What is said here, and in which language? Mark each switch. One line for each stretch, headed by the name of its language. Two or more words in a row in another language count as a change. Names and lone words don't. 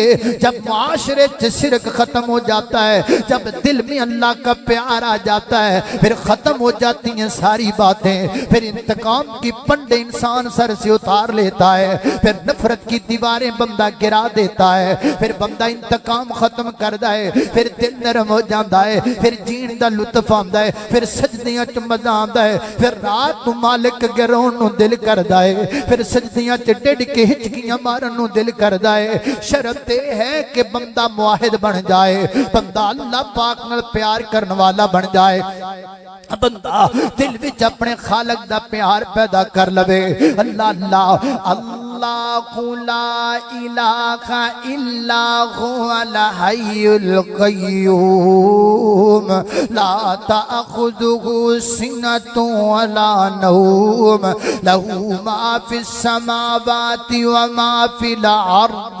Urdu: جب معاشرے سے شرک ختم ہو جاتا ہے، جب دل میں اللہ کا پیار آ جاتا ہے، پھر ختم ہو جاتی ہیں ساری باتیں، پھر انتقام کی پنڈے انسان سر سے اتار لیتا ہے، پھر نفرت کی دیواریں بندہ گرا دیتا ہے، پھر بندہ انتقام ختم کرتا ہے، پھر دل نرم ہو جاتا ہے,
Punjabi: پھر جیݨ دا لطف آندا ہے پھر سجدیاں چ مزہ آندا ہے پھر رات نو مالک اگے رون نو دل کردا ہے پھر سجدیاں چ ڈڈ کے ہچکیاں مارن نو دل کردا ہے
Urdu: شرط یہ ہے کہ بندہ موحد بن جائے
Punjabi: بندہ اللہ پاک نال پیار کرن والا بن جائے بندہ دل وچ اپنے خالق دا پیار پیدا کر لوے اللہ اللہ اللہ
Arabic: لا الہ الا هو الحی القیوم لا تأخذه سنة ولا نوم له ما في السماوات وما في الأرض